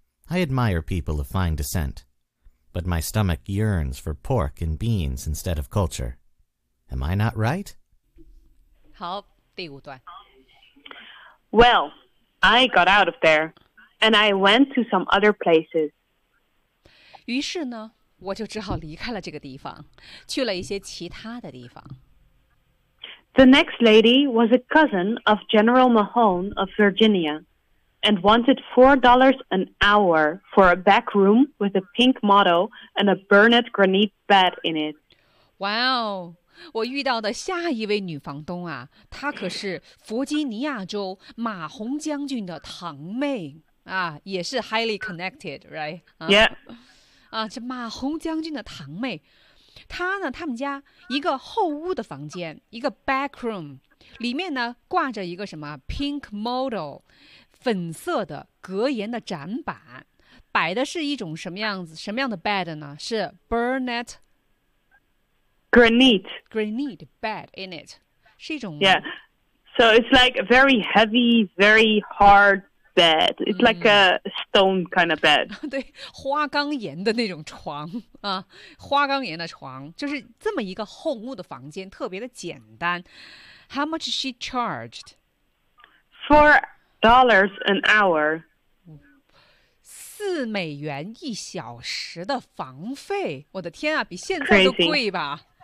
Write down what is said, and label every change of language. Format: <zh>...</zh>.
<en>I admire people of fine descent, but my stomach yearns for pork and beans instead of culture. Am I not right?</en> <zh>好，第五段。</zh> <en>Well, I got out of there, and I went to some other places.</en> <zh>于是呢，我就只好离开了这个地方，去了一些其他的地方。</zh> <en>The next lady was a cousin of General Mahone of Virginia. And wanted $4 an hour for a back room with a pink motto and a Burnett granite bed in it.</en> <zh>Wow, 我遇到的下一位女房东啊，她可是弗吉尼亚州马洪将军的堂妹啊，也是</zh> <en>highly connected, right? Yeah.</en> <zh>啊，这马洪将军的堂妹，她呢，他们家一个后屋的房间，一个</zh> <en>back room,</en> <zh>里面呢挂着一个什么</zh> <en>pink motto。</en> <zh>粉色的格言的展板，摆的是一种什么样子？什么样的 bed 呢？是 Burnett</zh> <en>granite bed in it，</en> <zh>是一种</zh> <en>yeah， so it's like a very heavy， very hard bed， it's like a stone kind of bed。</en> <zh>对，花岗岩的那种床啊，花岗岩的床，就是这么一个厚木的房间，特别的简单。</zh> <en>How much she charged for？ Dollars an hour.</en> <zh>四美元一小时的房费，我的天啊，比现在都贵吧。</zh>